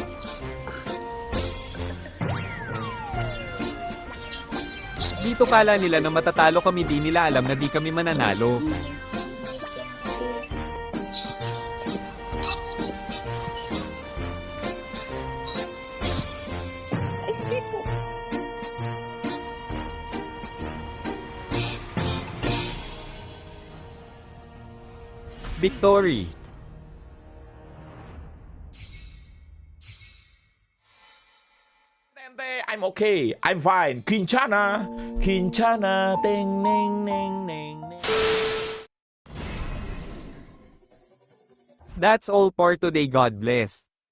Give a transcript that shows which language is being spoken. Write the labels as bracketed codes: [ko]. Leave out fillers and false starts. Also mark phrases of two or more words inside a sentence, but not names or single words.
[tl] Dito kala nila na matatalo kami di nila alam na di kami mananalo. Escape po. [en] Victory! I'm okay. I'm fine. Quinchana. Quinchana. Ding, ning, ning, ning, ning. That's all for today. God bless.